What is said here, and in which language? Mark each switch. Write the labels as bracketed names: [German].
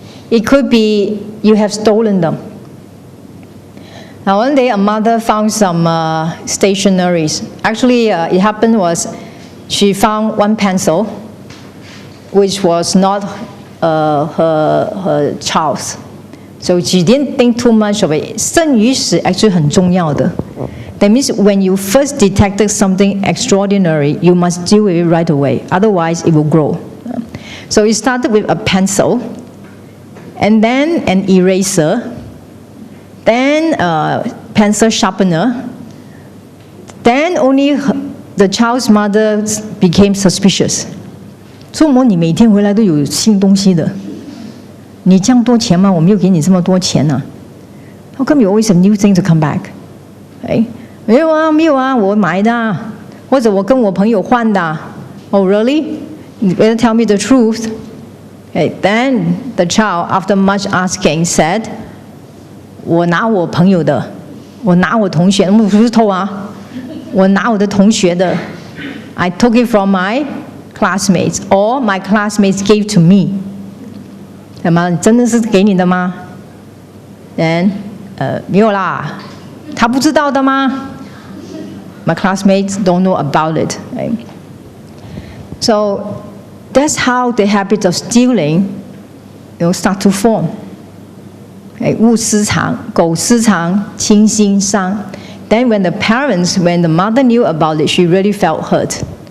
[English] It could be you have stolen them. Now, one day a mother found some stationeries. Actually, it happened was she found one pencil, which was not her child's. So she didn't think too much of it. [Chinese] 生与死 [English] actually [Chinese] 很重要的. [English] That means when you first detected something extraordinary, you must deal with it right away. Otherwise, it will grow. So it started with a pencil, and then an eraser, then a pencil sharpener. Then only the child's mother became suspicious. [Chinese] 说么你每天回来都有新东西的，你这样多钱吗？我没有给你这么多钱啊。 [English] How come you always have new things to come back? Okay? [Chinese] 没有啊，我买的啊，或者我跟我朋友换的啊。 [English] Oh really? You better tell me the truth. Okay, then the child, after much asking, said, [Chinese] 我拿我朋友的，我拿我同学，我不是偷啊，我拿我的同学的。 [English] I took it from my classmates, or my classmates gave to me. [Chinese] 什么？真的是给你的吗？ [English] Then, [Chinese] 没有啦，他不知道的吗？ [English] My classmates don't know about it. Right? So that's how the habit of stealing, start to form. [Chinese] 勿私藏，苟私藏，亲心伤。 [English] Then when the mother knew about it, she really felt hurt.